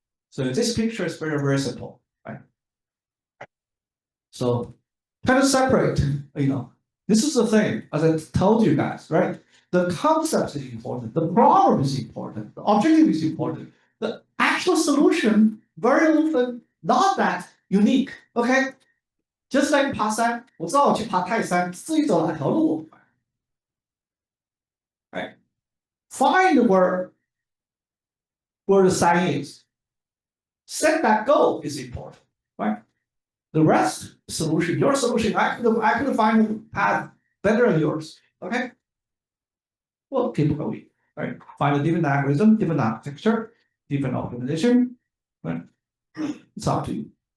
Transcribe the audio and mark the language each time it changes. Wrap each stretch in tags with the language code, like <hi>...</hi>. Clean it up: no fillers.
<en>So this picture is very, very simple, right? So kind of separate, this is the thing, as I told you guys, right? The concept is important, the problem is important, the objective is important. The actual solution very often not that unique. Okay, just like</en> <zh>爬山，我知道我去爬泰山，自己走哪条路？</zh> <en>Right? Find where the sign is. Set that goal is important, right? The rest solution, your solution, I could find a path better than yours. Okay. Well, keep going, right? Find a different algorithm, different architecture, different optimization, right? It's up to you.</en>